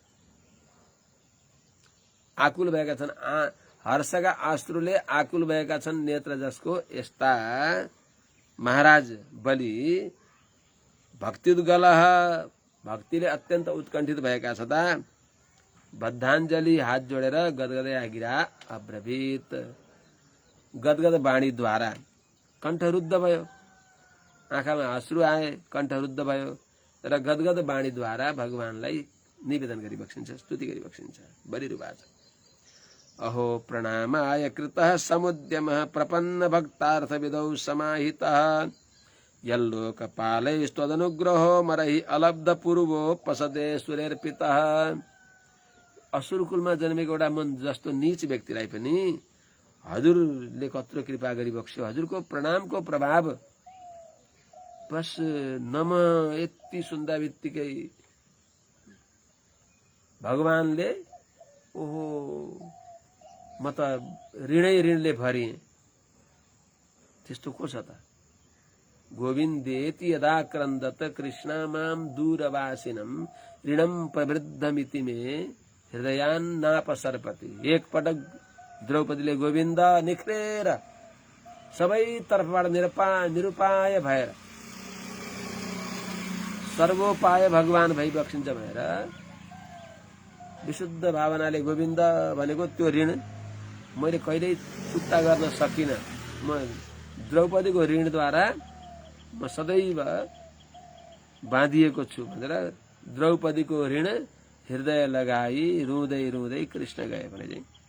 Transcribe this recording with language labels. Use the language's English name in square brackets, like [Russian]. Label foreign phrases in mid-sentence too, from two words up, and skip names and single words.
[Nepali] आकुल भएका छन् हर्षका अश्रुले आकुल भएका छन् नेत्र जसको, यस्ता महाराज बलि भक्त्युद्गलः भक्तिले अत्यन्त उत्कण्ठित भएका छँदा बद्धाञ्जली हात जोडेर गदगदै [Sanskrit] गिरा अब्रवीत, [Nepali] गदगद वाणीद्वारा कण्ठरुद्ध भयो, आँखामा अश्रु आए, कण्ठरुद्ध भयो र गदगद वाणीद्वारा भगवानलाई निवेदन गरी बक्सिन्छ, स्तुति गरी बक्सिन्छ। [Sanskrit] बलिरुवाच अहो प्रणामाय कृतः समुद्यमः प्रपन्न भक्तार्थ विदौ समाहितः यल्लोकपालैस्त्वदनुग्रहो मरहि अलब्ध पूर्वोपसदे सुरेर्पितः। [Nepali] असुरकुलमा जन्मेको एउटा मन जस्तो नीच व्यक्तिलाई पनि हजुरले कत्रो कृपा गरी बक्स्यो। हजुरको प्रणामको प्रभाव बस नम यति सुन्दा बित्तिकै भगवानले ओहो म त ऋणै ऋणले भरिएँ, त्यस्तो को छ त? [Sanskrit] गोविन्देति यदा क्रन्दत कृष्णामां दूरवासिनं ऋणं प्रवृद्धमिति मे हृदयान्नापसर्पति। [Nepali] एक पटक द्रौपदीले गोविन्द निख्रेर सबै तर्फबाट निरुपाय भएर सर्वोपाय भगवान भई बक्सिन्छ भनेर विशुद्ध भावनाले गोविन्द भनेको त्यो ऋण मैले कहिल्यै चुक्ता गर्न सकिनँ, म द्रौपदीको ऋणद्वारा म सदैव बाँधिएको छु भनेर द्रौपदीको ऋण हृदय लगाई रुँदै रुँदै कृष्ण गए भने चाहिँ